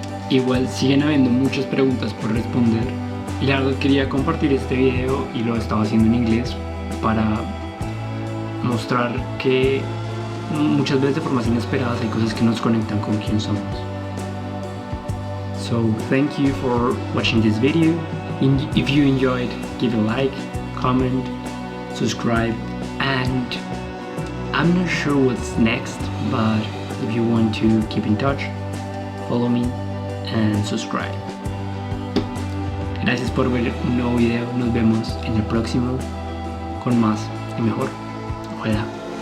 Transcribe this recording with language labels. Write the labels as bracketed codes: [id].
[es] Igual siguen habiendo muchas preguntas por responder y la verdad quería compartir este video y lo estaba haciendo en inglés para mostrar que muchas veces de formas inesperadas hay cosas que nos conectan con quién somos. [en] So thank you for watching this video. If you enjoyed, give a like, comment, subscribe, and I'm not sure what's next, but if you want to keep in touch, follow me and subscribe. [es] Gracias por ver un nuevo video. Nos vemos en el próximo con más y mejor. Hola.